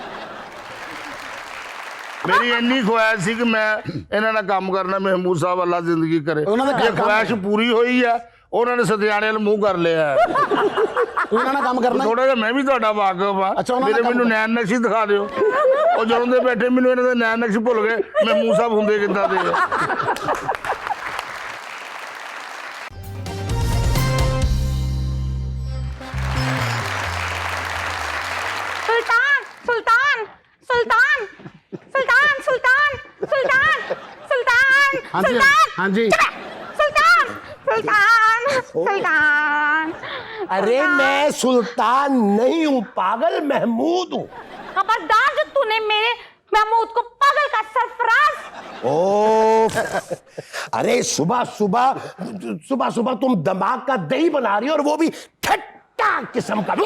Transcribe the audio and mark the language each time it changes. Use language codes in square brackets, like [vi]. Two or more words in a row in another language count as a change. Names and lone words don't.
[pa] ਮੇਰੀ ਇੰਨੀ ਖੁਆਇਸ਼ ਸੀ ਕਿ ਮੈਂ ਇਹਨਾਂ ਨਾਲ ਕੰਮ ਕਰਨਾ, ਮਹਿਮੂਦ ਸਾਹਿਬ ਅੱਲਾ ਜ਼ਿੰਦਗੀ ਕਰੇ। ਉਹਨਾਂ ਦਾ ਇਹ ਖੁਆਇਸ਼ ਪੂਰੀ ਹੋਈ ਆ, ਉਹਨਾਂ ਨੇ ਸਤਿਆਣੇ ਵੱਲ ਮੂੰਹ ਕਰ ਲਿਆ। ਤੂੰ ਇਹਨਾਂ ਨਾਲ ਕੰਮ ਕਰਨਾ ਥੋੜਾ ਜਿਹਾ ਮੈਂ ਵੀ ਤੁਹਾਡਾ ਵਾਕਫ ਆ, ਅੱਛਾ, ਉਹਨਾਂ ਨਾਲ ਮੇਰੇ ਕੰਮ ਮੈਨੂੰ ਨੈਣ ਨਕਸ਼ੀ ਦਿਖਾ ਦਿਓ। ਉਹ ਜਦੋਂ ਦੇ ਬੈਠੇ ਮੈਨੂੰ ਇਹਨਾਂ ਦੇ ਨੈਣ ਨਕਸ਼ੀ ਭੁੱਲ ਗਏ, ਮਹਿਮੂਦ ਸਾਹਿਬ ਹੁੰਦੇ ਕਿੱਦਾਂ ਦੇ ਆ। [hi] सुल्तान सुल्तान सुल्तान सुल्तान सुल्तान सुल्तान सुल्तान हाँ जी, सुल्तान हाँ जी। सुल्तान सुल्तान सुल्तान अरे मैं सुल्तान नहीं हूँ पागल, महमूद हूँ। खबरदार जो तूने मेरे महमूद को पागल का सरफराज। ओ अरे सुबह सुबह तुम दिमाग का दही बना रही हो, और वो भी ठट्टा किस्म का।